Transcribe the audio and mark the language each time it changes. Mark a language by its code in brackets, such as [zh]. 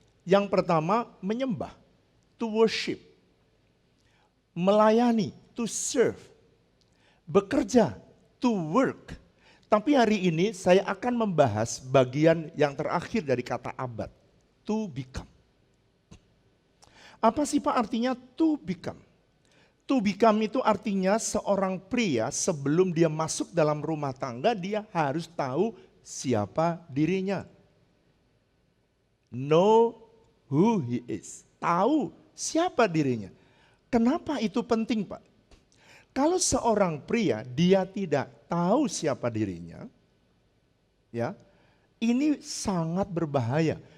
[id] Yang pertama menyembah, [en] to worship. [id] Melayani, [en] to serve. [id] Bekerja, [en] to work. [id] Tapi hari ini saya akan membahas bagian yang terakhir dari kata abad, to become. Apa sih Pak artinya to become? To become itu artinya seorang pria sebelum dia masuk dalam rumah tangga dia harus tahu siapa dirinya. [en] Know who he is. [id] Tahu siapa dirinya. Kenapa itu penting Pak? Kalau seorang pria dia tidak tahu siapa dirinya, ya, ini sangat berbahaya.